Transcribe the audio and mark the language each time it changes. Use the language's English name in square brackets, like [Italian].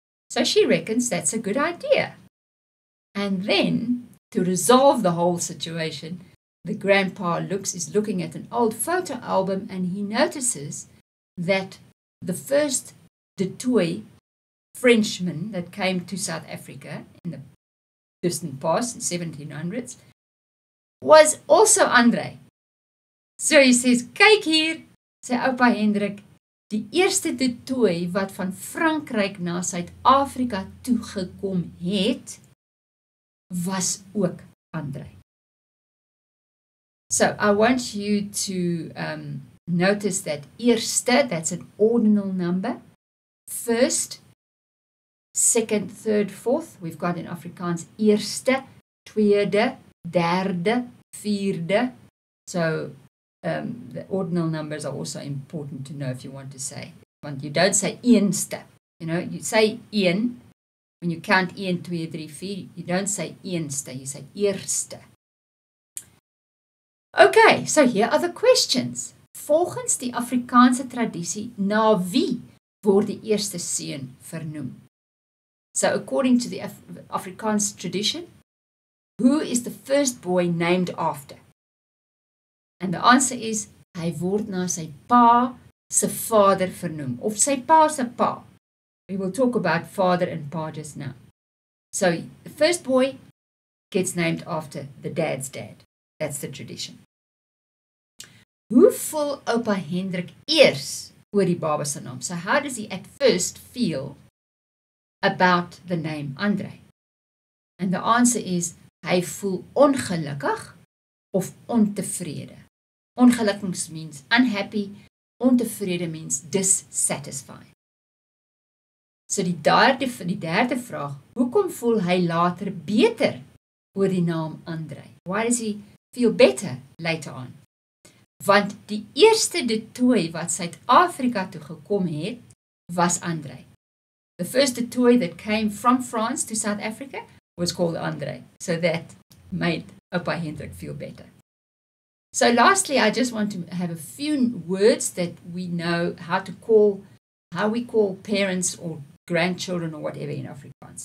[English] So she reckons that's a good idea. And then, to resolve the whole situation, the grandpa is looking at an old photo album, and he notices that the first Du Toit Frenchman that came to South Africa in the distant past, in 1700s, was also André. So he says, [Afrikaans] kyk hier, sê oupa Hendrik, die eerste Du Toit wat van Frankryk na Suid-Afrika toegekom het, was ook André. [English] So I want you to notice that eerste, that's an ordinal number. First, second, third, fourth. We've got in Afrikaans eerste, tweede, derde, vierde. So the ordinal numbers are also important to know if you want to say. Want you don't say eenste. You know, you say een. When you count 1, 2, 3, 4, you don't say eenste, you say eerste. Okay, so here are the questions. [Afrikaans] Volgens die Afrikaanse tradisie, na wie word die eerste seun vernoem? [English] So according to the Afrikaans tradition, who is the first boy named after? And the answer is, [Afrikaans] hy word na sy pa se vader vernoem, of sy pa se pa. [English] We will talk about father and pa just now. So the first boy gets named after the dad's dad. That's the tradition. [Afrikaans] Hoe voel oupa Hendrik eers oor die baba se naam? [English] So how does he at first feel about the name André? And the answer is, [Afrikaans] hy voel ongelukkig of ontevrede. [English] Ongelukkig means unhappy, ontevrede means dissatisfied. [Afrikaans] So die derde vraag, hoekom voel hy later beter oor die naam André? [English] Why does he feel better later on? [Afrikaans] Want die eerste Du Toit wat Suid-Afrika toe gekom het, was André. [English] The first Du Toit that came from France to South Africa was called André. So that made oupa Hendrik feel better. So lastly, I just want to have a few words that we know how we call parents or grandchildren or whatever in Afrikaans.